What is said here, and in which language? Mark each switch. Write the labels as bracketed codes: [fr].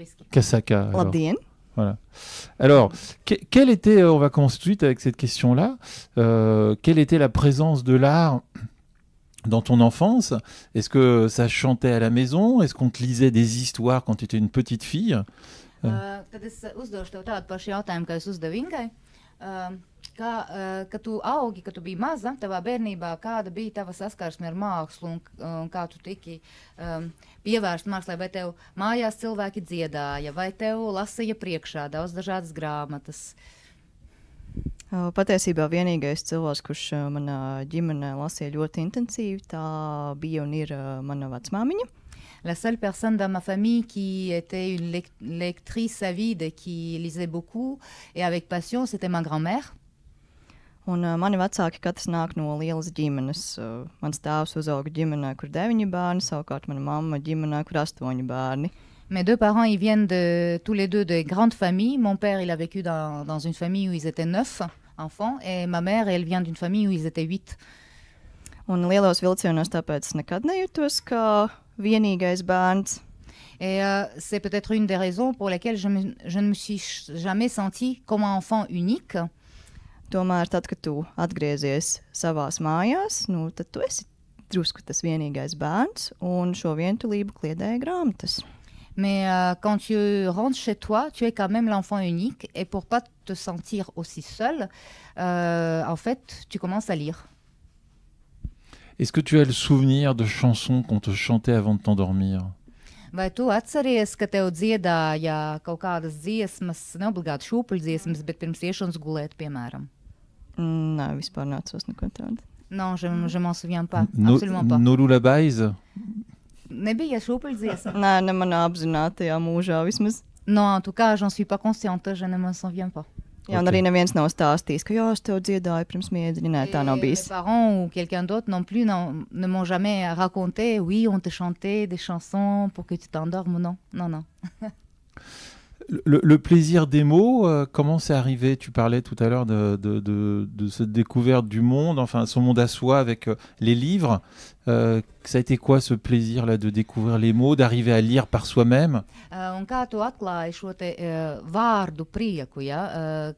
[lv] Kasaka. Labdien. [fr] Voilà. Alors, quelle était, on va commencer tout de suite avec cette question-là, quelle était la présence de l'art dans ton enfance? Est-ce que ça chantait à la maison? Est-ce qu'on te lisait des histoires quand tu étais une petite fille? [lv] Tad es uzdošu tev tādu pašu jautājumu, kā es uzdevu Ingai. Kad tu augi, kad tu biji maza, tavā bērnībā, kāda bija tava saskarsme ar mākslu un kā tu tiki pievērst mākslai? Vai tev mājās cilvēki dziedāja, vai tev lasīja priekšā daudz dažādas grāmatas? Patiesībā vienīgais cilvēks, kurš manā ģimenē lasīja ļoti intensīvi, tā bija un ir mana vecmāmiņa. [fr] La seule personne dans ma famille qui était une lectrice avide et qui lisait beaucoup et avec passion, c'était ma grand-mère. [lv] Un mani vecāki katrs nāk no lielas ģimenes. Mans tēvs uzauga ģimenē, kur 9 bērni, savukārt mana mamma ģimenē, kur 8 bērni. [fr] Mes deux parents, ils viennent tous les deux de grandes familles. Mon père, il a vécu dans une famille où ils étaient 9 enfants et ma mère, elle vient d'une famille où ils étaient 8. [lv] Un lielos vilcienos tāpēc nekad nejūtos kā vienīgais bērns. [fr] Et c'est peut-être une des raisons pour lesquelles je ne me suis jamais sentie comme un enfant unique. [lv] Tomēr tad, kad tu atgriezies savās mājās, tad tu esi drusku tas vienīgais bērns, un šo vientulību kliedēja grāmatas. [fr] Mais quand tu rentres chez toi, tu es quand même l'enfant unique. Et pour pas te sentir aussi seul, en fait, tu commences à lire. Est-ce que tu as le souvenir de chansons qu'on te chantait avant de t'endormir? [lv] Vai tu atceries, ka tev dziedāja kaut kādas dziesmas, ne obligāti šūpuļdziesmas, bet pirms iešanas gulēt, piemēram? Nē, vispār neatceros neko tādu. [fr] Non, je m'en souviens pas. Absolument pas. [en] No lullabies? [lv] Nebija šūpuļdziesma? Nē, ne manā apzinātajā mūžā vismaz. [fr] Non, en tout cas, j'en suis pas consciente, je ne m'en souviens pas. [lv] Jā, un arī neviens nav stāstījis, ka jā, es tev dziedāju pirms miediņa. Nē, tā nav bijis. [fr] Mes parents ou quelqu'un d'autre non plus ne m'ont jamais raconté, oui, on te chantait des chansons pour que tu t'endormes. Non, non, non. Le plaisir des mots, comment c'est arrivé? Tu parlais tout à l'heure de cette découverte du monde, enfin son monde à soi avec les livres. Ça a été quoi ce plaisir-là de découvrir les mots, d'arriver à lire par soi-même? [lv] Un kā tu atklāji šo te vārdu prieku, ja?